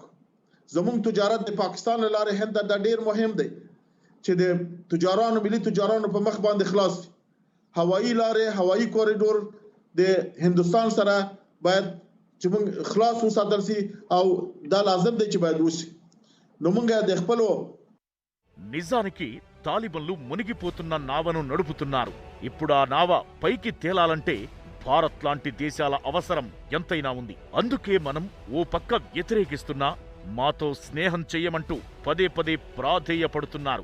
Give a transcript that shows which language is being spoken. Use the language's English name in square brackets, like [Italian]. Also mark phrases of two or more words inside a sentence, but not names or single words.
[Pashto] زمونږ تجارت د پاکستان لاره هند ته ډیر مهم دی چې د تجارانو ملي تجارانو په مخ باندې خلاص دي. هوایی لاره، هوایی کوریډور د هندوستان سره باید چې مونږ خلاص وساتل شي او دا لازم دی چې باید وشي. نو مونږ د خپل [Telugu] నిజానికి తాలిబన్లు మునిగిపోతున్న నావను నడుపుతున్నారు. ఇప్పుడు ఆ నావ పైకి తేలాలంటే భారత్ లాంటి దేశాల అవసరం ఎంతైనా ఉంది. అందుకే మనం ఓ పక్క వ్యతిరేకిస్తున్నా మాతో స్నేహం చెయ్యమంటూ పదే పదే ప్రాధేయపడుతున్నారు.